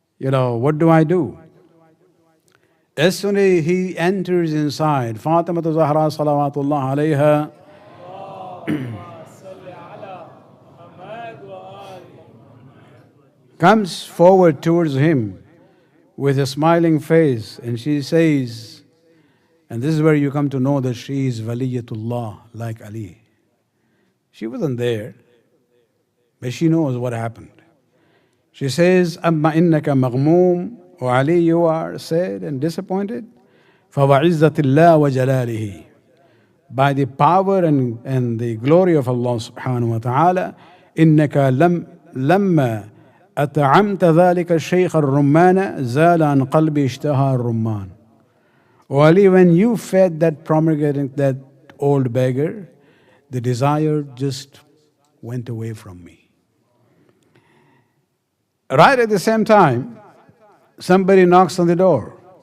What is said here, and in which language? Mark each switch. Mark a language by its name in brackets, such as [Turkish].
[English] what do I do? As soon as he enters inside, Fatima Zahra salawatullah alayha comes forward towards him with a smiling face, and she says, and this is where you come to know that she is Waliyatullah, like Ali. She wasn't there, but she knows what happened. She says, [Arabic] Amma innaka maghmoom, [English] O Ali, you are sad and disappointed. [Arabic] فَوَعِزَّةِ اللَّهِ وَجَلَالِهِ, [English] by the power and the glory of Allah subhanahu wa ta'ala, [Arabic] إِنَّكَ لَمَّا أَطْعَمْتَ ذَلِكَ الشَّيْخَ الرُّمَّانَ زَالَ عَنْ قَلْبِي اشْتَهَى الرُّمَّانَ. [English] O Ali, when you fed that pomegranate, that old beggar, the desire just went away from me. Right at the same time, somebody knocks on the door.